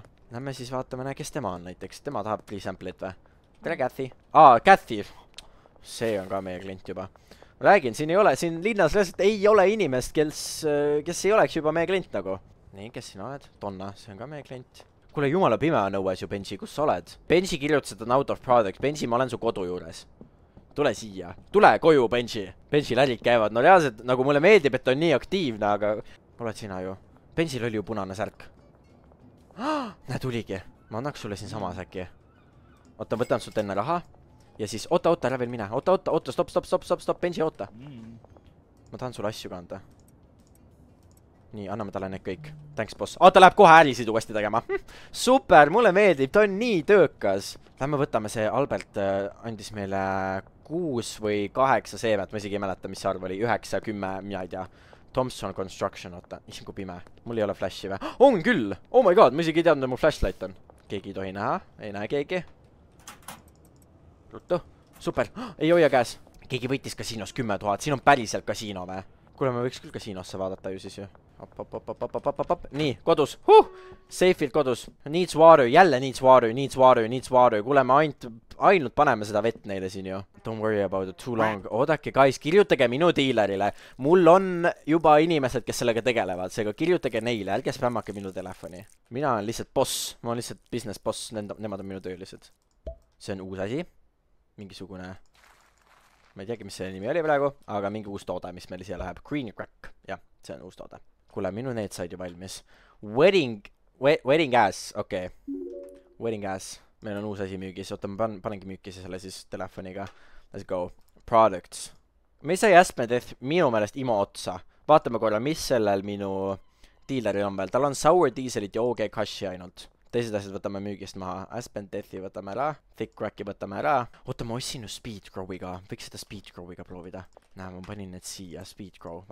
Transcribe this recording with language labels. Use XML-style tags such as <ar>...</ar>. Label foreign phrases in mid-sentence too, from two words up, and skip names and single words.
<et>Lähme siis vaatame, kes tema on näiteks. Tema tahab</et> <en>free sample'it</en> <et>või? Tere, Kathy. Kathy. See on ka meie klient juba. Räägin, siin ei ole, siin linnas lihtsalt ei ole inimest, kes ei oleks juba meie klient nagu. Nii, kes sina oled? Donna, see on ka meie klient. Kuule, jumala pime on õues ju, Benji, kus sa oled? Benji kirjutas, et on</et> <en>out of product.</en> <et>Benji, ma olen su kodu juures. Tule siia. Tule koju, Benji. Benji lärid käivad. No reaalselt, nagu mulle meeldib, et on nii aktiivne, aga... Oled sina ju. Benjil oli ju punane särk. Näe, tuligi. Ma annaks sulle siin samas äkki. Oota, võtan sult enne raha. Ja siis, oota, ära veel mine. Oota, stopp, Benji, oota. Ma tahan sulle asju kanda. Nii, anname talle need kõik.</et> <en>Thanks, boss.</en> <et>Ta läheb kohe ärisid uuesti tegema. Super, mulle meeldib, ta on nii töökas. Lähme võtame see, Albert andis meile 6 või 8 seemet, ma isegi ei mäleta, mis see arv oli. 9, 10, mina ei tea. Thompson Construction, oota. Issand, kui pime. Mul ei ole flashi või? On küll!</et> <en>Oh my god,</en> <et>ma isegi ei teadnud, et mul flashlight on. Keegi ei tohi näha. Ei näe keegi. Ruttu. Super. Ei hoia käes. Keegi võitis kasiinos 10 000. Siin on päriselt kasiino või? Kuule, me võiks küll kasiinosse vaadata ju siis ju. Nii, kodus. Safe'ilt kodus.</et> <en>Needs water, jälle needs water.</en> <et>Kuule, me ainult paneme seda vett neile siin ju.</et> <en>Don't worry about it too long.</en> <et>Oodake, guys, kirjutage minu dealerile. Mul on juba inimesed, kes sellega tegelevad. Seega kirjutage neile, ärge spämmake minu telefoni. Mina olen lihtsalt boss. Ma olen lihtsalt</et> <en>business boss.</en> <et>Nemad on minu töölised. See on uus asi. Mingisugune... Ma ei teagi, mis selle nimi oli praegu, aga mingi uus toode, mis meil siia läheb. Green crack. Jah, see on uus toode. Kuule, minu need said ju valmis. Wedding ass, okei. Wedding ass. Meil on uus asi müügis. Oota, ma panengi müügis selle siis telefoniga.</et> <en>Let's go. Products.</en> <et>Me sai Aspen Death minu meelest imo otsa. Vaatame korra, mis sellel minu dealeril on veel. Tal on Sour Dieselit ja OG Kashi ainult. Teised asjad võtame müügist maha. Aspen Deathi võtame ära. Thick Cracki võtame ära. Oota, ma ostsin ju Speed Growiga. Võiks seda Speed Growiga proovida. Näe, ma panin need siia. Speed Grow.</et>